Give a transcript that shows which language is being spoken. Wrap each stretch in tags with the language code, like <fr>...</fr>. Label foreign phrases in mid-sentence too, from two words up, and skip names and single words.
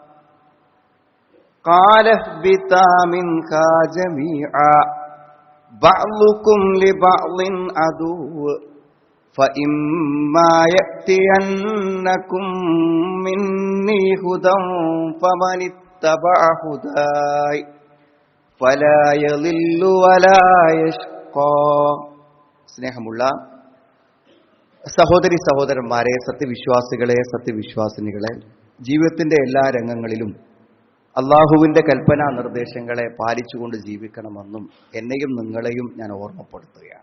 <ar>قال اهبطا منها جميعا بعضكم لبعض عدو فإما يأتينكم مني هدى فمن اتبع هداي فلا يضل ولا يشقى.</ar> <ml>സ്നേഹമുള്ള സഹോദരി സഹോദരന്മാരെ, സത്യവിശ്വാസികളെ, സത്യവിശ്വാസിനികളെ, ജീവിതത്തിന്റെ എല്ലാ രംഗങ്ങളിലും അള്ളാഹുവിന്റെ കൽപ്പനാ നിർദ്ദേശങ്ങളെ പാലിച്ചുകൊണ്ട് ജീവിക്കണമെന്നും എന്നെയും നിങ്ങളെയും ഞാൻ ഓർമ്മപ്പെടുത്തുകയാണ്.</ml>